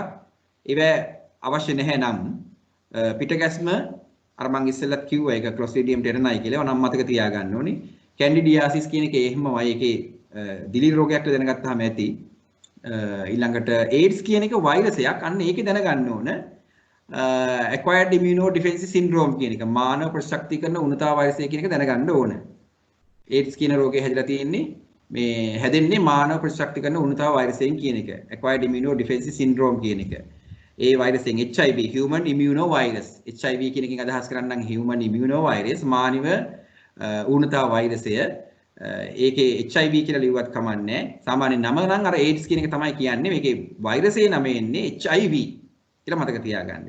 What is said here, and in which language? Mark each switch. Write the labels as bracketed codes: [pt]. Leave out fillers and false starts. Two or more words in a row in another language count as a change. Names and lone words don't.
[si] ඒවා අවශ්‍ය නැහැ නම් පිටගැස්ම අර මං ඉස්සෙල්ලත් කිව්වා ඒක ක්ලොස්ට්‍රීඩියම් ටෙටනයි කියලා. නම් මතක තියාගන්න ඕනේ. කැන්ඩිඩියාසිස් කියන එක එහෙමමයි. ඒකේ දිලීර රෝගයක් කියලා දැනගත්තාම ඇති. ඊළඟට AIDS කියන එක වෛරසයක්. අන්න ඒකේ දැනගන්න ඕන. [en] acquired immunodefense syndrome [si] කියන එක මානව ප්‍රතිශක්තිකරණ උණුතා වෛරසය කියන එක දැනගන්න ඕන. AIDS කියන රෝගය හැදිලා තියෙන්නේ මේ හැදෙන්නේ මානව ප්‍රතිශක්තිකරණ උණුතා වෛරසයෙන් කියන එක. [en] acquired immunodefense syndrome [si] කියන එක. ඒ වෛරසයෙන් HIV [en] human immunovirus. [si] HIV කියන එකෙන් අදහස් කරන්නේ [en] human immunovirus [si] මානව ඌනතා වෛරසය. ඒකේ HIV කියලා ලිව්වත් කමන්නේ. සාමාන්‍ය නම නම් අර AIDS කියන එක තමයි කියන්නේ. මේකේ වෛරසයේ නම එන්නේ HIV කියලා මතක තියාගන්න.